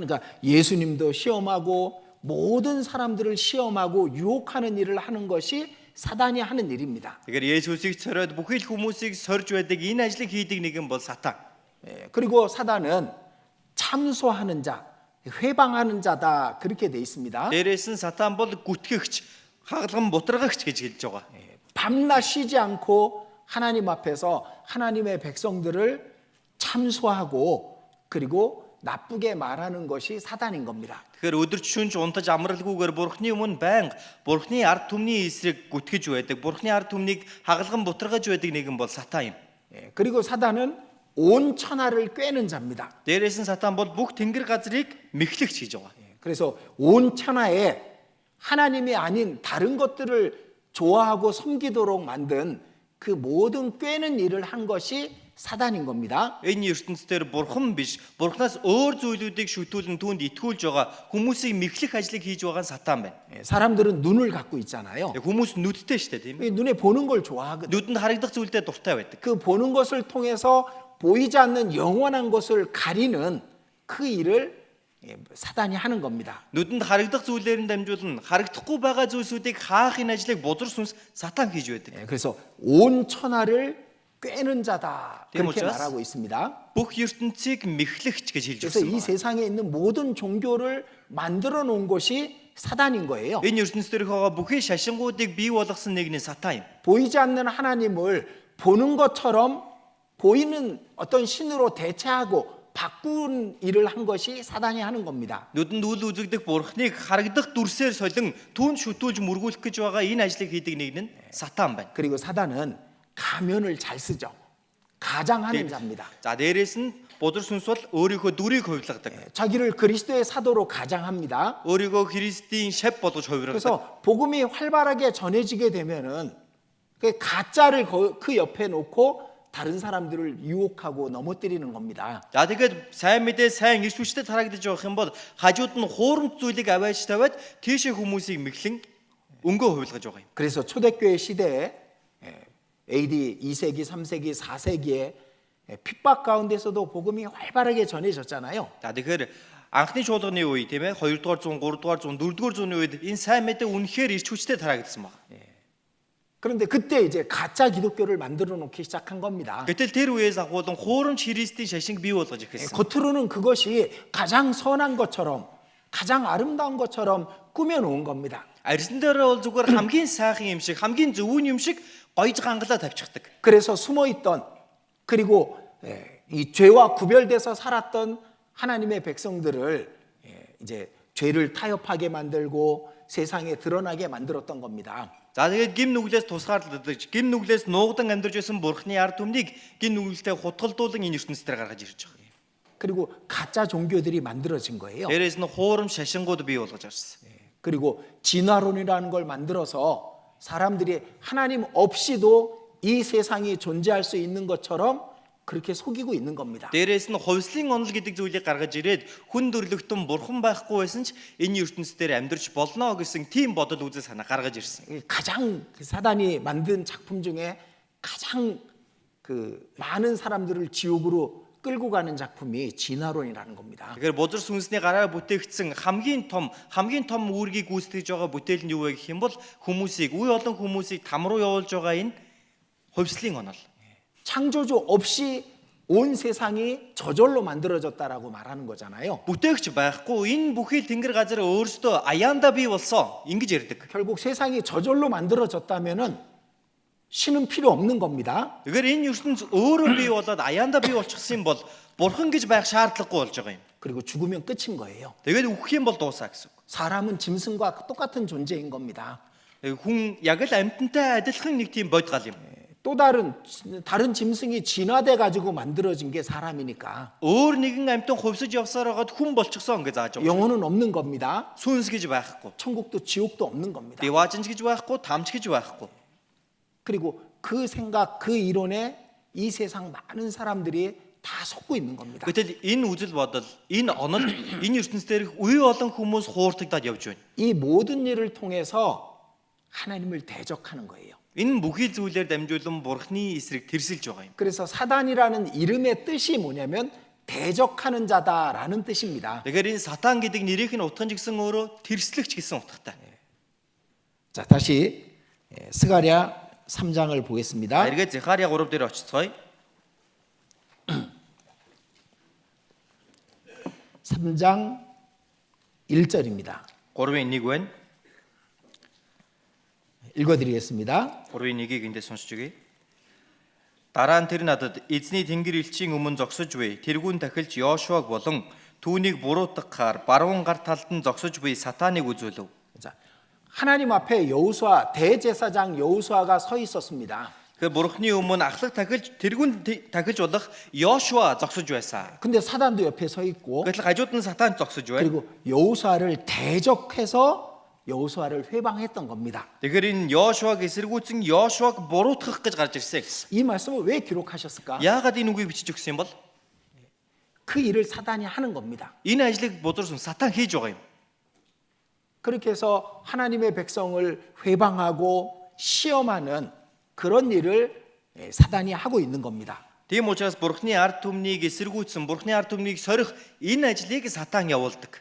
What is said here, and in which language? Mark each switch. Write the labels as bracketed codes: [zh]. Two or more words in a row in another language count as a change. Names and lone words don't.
[ko] 그러니까 예수님도 시험하고 모든 사람들을 시험하고 유혹하는 일을 하는 것이 사단이 하는 일입니다. [mn] Тэгэхээр Есүсийг сориод бүхий л хүмүүсийг сорж байдаг энэ ажлыг хийдэг нэгэн бол сатан. [ko] 그리고 사단은 참소하는 자, 회방하는 자다 그렇게 돼 있습니다. [mn] Дээрээс нь сатан бол гүтгэгч, хагалган бутаргагч гэж хэлж байгаа. [ko] 밤낮 쉬지 않고 하나님 앞에서 하나님의 백성들을 참소하고 그리고 나쁘게 말하는 것이 사단인 겁니다. [mn] Тэгэхээр өдөрч шүнж унтаж амралгүйгээр бурхны өмнө байнга бурхны ард түмний эсрэг гүтгэж байдаг. Бурхны ард түмнийг хагалган бутаргаж байдаг нэгэн бол сатан юм. [ko] 그리고 사단은 온 천하를 꿰는 자입니다. [mn] Дээрээс нь сатан бол бүх тэнгэр газрыг мэхлэгч гэж байгаа. [ko] 그래서 온 천하에 하나님이 아닌 다른 것들을 좋아하고 섬기도록 만든 그 모든 꿰는 일을 한 것이 사단인 겁니다. [mn] Энэ ертөнцийн бурхан биш, бурханаас өөр зүйлүүдийг шүтүүлэн түүнд итгүүлж байгаа хүмүүсийг мэхлэх ажлыг хийж байгаа нь сатан байна. [ko] 사람들은 눈을 갖고 있잖아요. [mn] Хүмүүс нүдтэй шүү дээ тийм ээ. [ko] 이 눈에 보는 걸 좋아하거든요. [mn] Нүдэнд харагдах зүйлдээ дуртай байдаг. [ko] 그 보는 것을 통해서 보이지 않는 영원한 것을 가리는 그 일을 사단이 하는 겁니다. [mn] Нүдэнд харагдах зүйлээр нь дамжуулан харагдахгүй байгаа зүйлсүүдийг хаах энэ ажлыг бузар сүнс сатан хийж байдаг. [ko] 그래서 온 천하를 꿰는 자다 그렇게 디모데스? 말하고 있습니다. [mn] Бүх ертөнцийг мэхлэгч гэж хэлж [ko] 그래서 [mn] өгсөн [ko] 이 [mn] байна. [ko] 세상에 있는 모든 종교를 만들어 놓은 것이 사단인 거예요. [mn] Энэ ертөнцийн байгаа бүхий шашингуудыг бий болгосон нэг нь сатан юм. [ko] 보이지 않는 하나님을 보는 것처럼 보이는 어떤 신으로 대체하고 바꾼 일을 한 것이 사단이 하는 겁니다. [mn] Нүдэнд үл үзэгдэх бурхныг харагдах дүрсээр солин түүнд шүтүүлж мөргүүлэх гэж байгаа энэ ажлыг хийдэг нэг нь сатан байна. [ko] 그리고 사단은 가면을 잘 쓰죠. 가장하는 자입니다. [mn] За дээрээс нь бузар сүнс бол өөрийнхөө дүрийг хувилгадаг. [ko] 자기를 그리스도의 사도로 가장합니다. [mn] өөрийгөө Христийн шав болгож хувиргадаг. [ko] 그래서 복음이 활발하게 전해지게 되면은 그 가짜를 그 옆에 놓고 다른 사람들을 유혹하고 넘어뜨리는 겁니다. [mn] За тэгээд сайн мэдээ сайн ирж хүчтэй тарагдаж явах юм бол хажууд нь хуурамч зүйлийг авааж тавиад тийшээ хүмүүсийг мэхлэн өнгөө хувилгаж байгаа юм. [ko] 그래서 초대교회 시대에 AD 2세기, 3세기, 4세기에 핍박 가운데서도 복음이 활발하게 전해졌잖아요. [mn] За тэгэхээр анхны чуулганы үе тийм ээ 2-р зуун, 3-р зуун, 4-р зууны үед энэ сайн мэдээ үнэхээр ирж хүчтэй тарагдсан байна. [ko] 그런데 그때 이제 가짜 기독교를 만들어 놓기 시작한 겁니다. [mn] Гэтэл тэр үеэс ахуулан хуурамч Христийн шашинг бий болгож эхэлсэн. [ko] 겉으로는 그것이 가장 선한 것처럼 가장 아름다운 것처럼 꾸며 놓은 겁니다. [mn] Арьсан дээр бол зүгээр хамгийн сайхан юм шиг, хамгийн зөвүүн юм шиг гоёж гангалаа тавьчихдаг. [ko] 그래서 숨어 있던 그리고 이 죄와 구별돼서 살았던 하나님의 백성들을 이제 죄를 타협하게 만들고 세상에 드러나게 만들었던 겁니다. [mn] За тэгээд гим нүглээс тусгаарлагдаж, гим нүглээс нуугдан амьдарч байсан бурхны ард түмнийг гим нүглэлтэй хутгалдуулан энэ ертөнцийн гаргаж ирж байгаа. [ko] 그리고 가짜 종교들이 만들어진 거예요. [mn] Дээрээс нь хуурамч шашингууд бий болгож ирсэн. [ko] 그리고 진화론이라는 걸 만들어서 사람들이 하나님 없이도 이 세상이 존재할 수 있는 것처럼 그렇게 속이고 있는 겁니다. [mn] Дээрээс нь хувьслын онол гэдэг зүйлийг гаргаж ирээд хүн төрлөختөн бурхан байхгүй байсан ч энэ ертөнцийн амьдарч болно гэсэн тийм бодол үзэл санаа гаргаж ирсэн. [ko] 가장 그 사단이 만든 작품 중에 가장 그 많은 사람들을 지옥으로 끌고 가는 작품이 진화론이라는 겁니다. [mn] Тэгэхээр бузар сүнсний гараар бүтээгдсэн хамгийн том үүргийг гүйцэтгэж байгаа бүтээл нь юу вэ гэх юм бол үе олон хүмүүсийг там руу явуулж байгаа энэ хувьслын онол. [ko] 창조주 없이 온 세상이 저절로 만들어졌다라고 말하는 거잖아요. [mn] Бүтээгч байхгүй энэ бүхий л тэнгэр газар өөрсдөө аяанда бий болсон ингэж ярьдаг. [ko] 결국 세상이 저절로 만들어졌다면은 신은 필요 없는 겁니다. [mn] Тэгэхээр энэ ертөнц өөрөө бий болоод аяанда бий болчихсон юм бол бурхан гэж байх шаардлагагүй болж байгаа юм. [ko] 그리고 죽으면 끝인 거예요. [mn] Тэгээд үхэх юм бол дуусаа гэсэн үг. [ko] 사람은 짐승과 똑같은 존재인 겁니다. [mn] Хүн яг л амьтантай адилхан нэг тийм бодгал юм. [ko] 또 다른 짐승이 진화돼 가지고 만들어진 게 사람이니까 [mn] Өөр нэгэн амьтан хувьсаж явсаар хагаад хүн болчихсон гэж зааж байгаа. [ko] 영혼은 없는 겁니다. [mn] Сүнс гэж байхгүй. [ko] 천국도 지옥도 없는 겁니다. [mn] Деважинч гэж байхгүй, тамч гэж байхгүй. [ko] 그리고 그 생각, 그 이론에 이 세상 많은 사람들이 다 속고 있는 겁니다. [mn] Гэтэл энэ үзэл бодол, энэ онол, энэ ертөнц дээрх үе олон хүмүүс хууртагдаад явж байна. [ko] 이 모든 일을 통해서 하나님을 대적하는 거예요. [mn] Энэ бүхий зүйлээр дамжуулан бурхны эсрэг тэрсэлж байгаа юм. [ko] 그래서 사단이라는 이름의 뜻이 뭐냐면 대적하는 자다라는 뜻입니다. [mn] Тэгэхээр энэ сатан гэдэг нэрийнх нь утга нь гэсэн өөрөө тэрслэгч гэсэн утгатай. [ko] 자, 다시 스가랴 3장을 보겠습니다. [mn] Эргээд Захария 3 дээр очицгоё. [ko] 3장 1절입니다. [mn] 3-ын 1 байна. [ko] 읽어드리겠습니다. [mn] 3-ын 1-ийг эндээ сонсч өгье. Дараа нь тэр надад эзний тэнгэр элчийн өмнө зогсож буй тэргүүн тахилч Йошуаг болон түүнийг буруутгахаар баруун гар талд нь зогсож буй сатаныг үзүүлв. [ko] 자, 하나님 앞에 여호수아 대제사장 여호수아가 서 있었습니다. [mn] 그 бурхны өмнө ахлах тахилч тэргүүн тахилч болох Йошуа зогсож байсан. [ko] 근데 사단도 옆에 서 있고 [mn] Гэтэл хажууд нь сатан зогсож байна. [ko] 그리고 여호수아를 대적해서 여호수아를 회방했던 겁니다. [mn] Тэгэхээр энэ Йошуаг эсэргүүцэн Йошуаг буруутгах гэж гарч ирсэн гэсэн. [ko] 이 말씀을 왜 기록하셨을까? [mn] Яагаад энэ үгийг бичиж өгсөн юм бол? [ko] 그 일을 사단이 하는 겁니다. [mn] Энэ ажлыг бузар сүн сатан хийж байгаа юм. [ko] 그렇게 해서 하나님의 백성을 회방하고 시험하는 그런 일을 사단이 하고 있는 겁니다. [mn] Тийм учраас бурхны ард түмнийг эсэргүүцсэн, бурхны ард түмнийг сорих энэ ажлыг сатан явуулдаг.